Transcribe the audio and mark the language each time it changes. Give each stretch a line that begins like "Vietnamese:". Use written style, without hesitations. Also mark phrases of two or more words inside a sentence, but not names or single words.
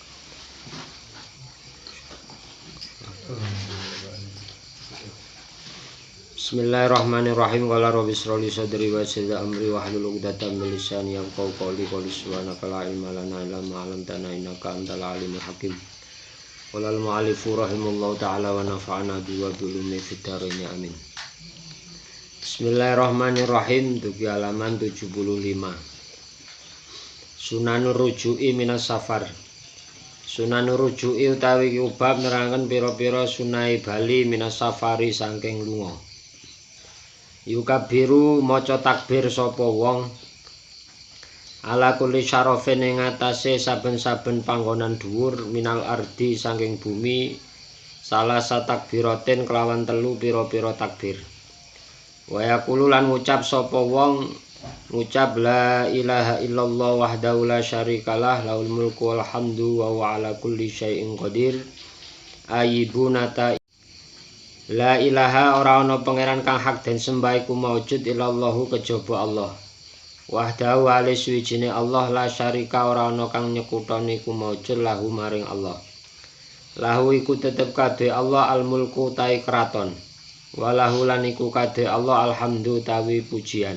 Arabic: بسم الله الرحمن الرحيم. قال رب اشرح لي صدري ويسر لي أمري واحلل عقدة من لساني يفقهوا قولي. سبحانك لا علم لنا إلا ما علمتنا إنك أنت العليم الحكيم. قال المؤلف رحمه الله تعالى ونفعنا به وبعلومه في الدارين آمين. بسم الله الرحمن الرحيم.
Javanese: Dugi halaman 75.
Arabic: سنن الرجوع من السفر. سنن الرجوع
Javanese: utawi bab nerangaken pira-pira sunai bali
Arabic: من السفر
Javanese: saking lunga. Yukabiru maca takbir sapa wong
Arabic: على كل شرف
Javanese: ing atase saben-saben panggonan dhuwur
Arabic: من الأرض
Javanese: saking bumi
Arabic: ثلاث تكبيرات
Javanese: kelawan telu pira-pira takbir.
Arabic: ويقول
Javanese: lan ngucap sapa wong ngucap
Arabic: لا إله إلا الله وحده لا شريك له له الملك وله الحمد وهو على كل شيء قدير ayibunata. لا إله
Javanese: ora ana pangeran kang hak den sembah iku maujud illallahu kejaba Allah. Wahdahu ali suwijine Allah
Arabic: لا شريك
Javanese: ora ana kang nyekutoni iku maujud lahu maring Allah. Lahu iku tetep kadhe Allah
Arabic: الملك
Javanese: ta'i kraton. Walahu lan iku kadhe Allah alhamdu tawi pujian.